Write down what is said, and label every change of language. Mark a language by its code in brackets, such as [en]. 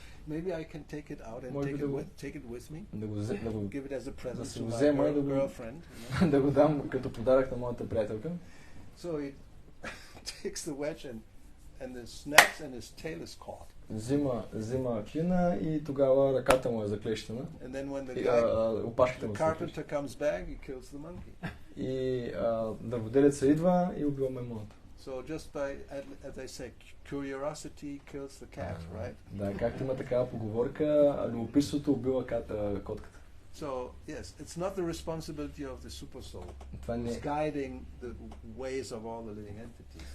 [en] Maybe I can take it out and take it with me. Give it as a present to my girlfriend. [bg] Да го дам като подарък на моята приятелка. [en] So he takes the wedge and it snaps and his tail is caught. [bg] Взима клина и тогава ръката му е заклещена. [en] And then when the carpenter comes back, he kills the monkey. [bg] И дърводелеца идва и убива маймуната. [en] So just by, as I say, curiosity kills the cat, right? [bg] Да, както има такава поговорка, любопитството убива котката. [en] So yes, it's not the responsibility of the super soul. It's guiding the ways of all the living entities.